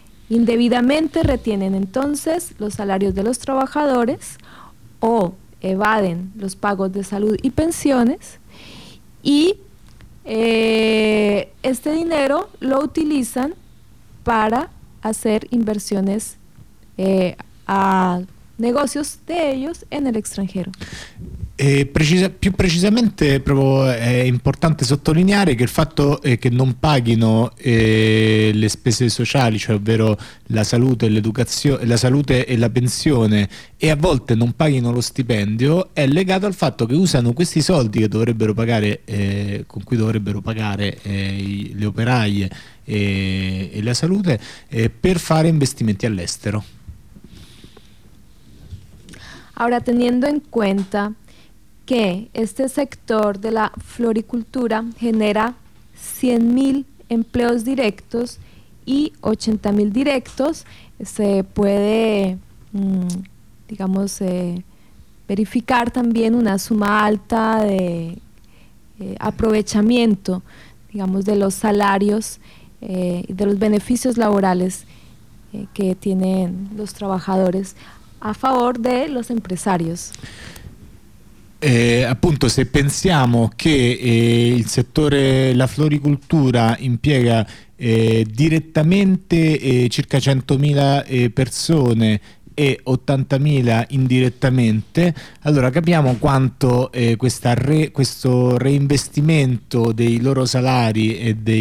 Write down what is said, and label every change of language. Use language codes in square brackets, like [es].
[es] Indebidamente retienen entonces los salarios de los trabajadores o evaden los pagos de salud y pensiones, y este dinero lo utilizan para hacer inversiones a negocios de ellos en el extranjero. [it] Più precisamente, proprio è importante sottolineare che il fatto che non paghino le spese sociali, cioè ovvero la salute e l'educazione, la salute e la pensione, e a volte non paghino lo stipendio, è legato al fatto che usano questi soldi che dovrebbero pagare, con cui dovrebbero pagare le operaie e la salute, per fare investimenti all'estero. Ora, tenendo in [es] cuenta que este sector de la floricultura genera 100.000 empleos directos y 80.000 directos, se puede, digamos, verificar también una suma alta de aprovechamiento, digamos, de los salarios y de los beneficios laborales que tienen los trabajadores a favor de los empresarios. [it] Appunto, se pensiamo che il settore, la floricoltura, impiega direttamente circa 100.000 persone e 80.000 indirettamente, allora capiamo quanto questo reinvestimento dei loro salari e